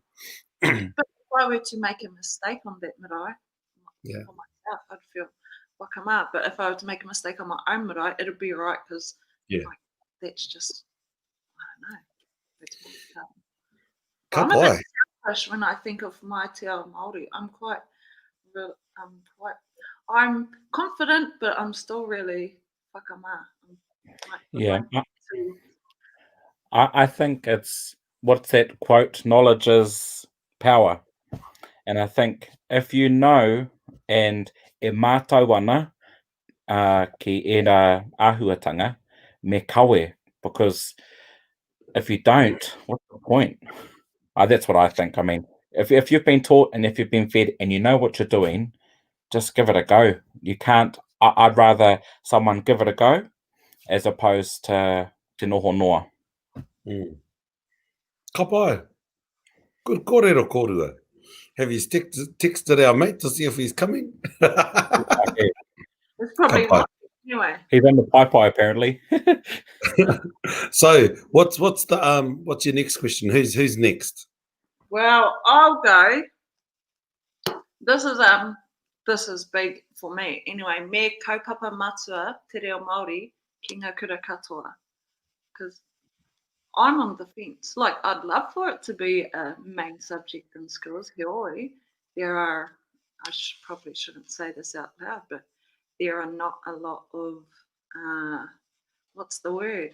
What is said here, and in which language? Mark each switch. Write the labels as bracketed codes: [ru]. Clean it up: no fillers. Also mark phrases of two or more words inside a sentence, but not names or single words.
[en] but if I were to make a mistake on that marae, Yeah. for myself, I'd feel wakama. But if I were to make a mistake on my own marae, it'd be right because like, that's just, I don't know. That's I'm a bit selfish when I think of my [mi] te ao Māori. [en] I'm confident, but I'm still really whakama. Yeah. I think it's, what's that quote? Knowledge is power. And I think if you know, and [mi] e mātou ana ki ērā āhuatanga, me kawe, [en] because if you don't, what's the point? That's what I think. I mean, if you've been taught and if you've been fed and you know what you're doing, just give it a go. You can't. I'd rather someone give it a go as opposed to [mi] te noho noa. Ka pai. Good kōrero kōrua. [en] Have you texted our mate to see if he's coming? It's probably not. Anyway. He's in the pai apparently. So what's your next question? Who's next? Well, I'll go. This is big for me. Anyway, [mi] me kaupapa matua te reo Māori ki ngā kura katoa. [en] Because I'm on the fence. Like, I'd love for it to be a main subject in schools. Heoi, there are, probably shouldn't say this out loud, but there are not a lot of, what's the word?